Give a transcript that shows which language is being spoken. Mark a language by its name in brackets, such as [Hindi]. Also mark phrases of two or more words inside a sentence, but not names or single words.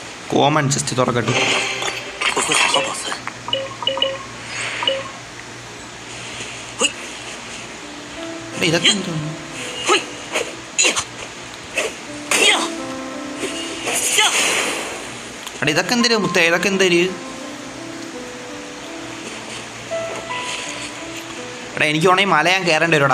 [English] common chest [Malayalam] തുറക്കട്ടെ. [Chinese] 我会好好保存。嘿， [Malayalam] ഇതൊക്കെ എന്തോന്നു? [Chinese] 嘿，呀，呀，呀！ [Malayalam] എടാ ഇതൊക്കെ എന്തര് മുത്തേ? ഇതൊക്കെ എന്തര്? എടാ എനിക്ക് വേണമെങ്കിൽ മല ഞാൻ കയറേണ്ടി വരുടാ.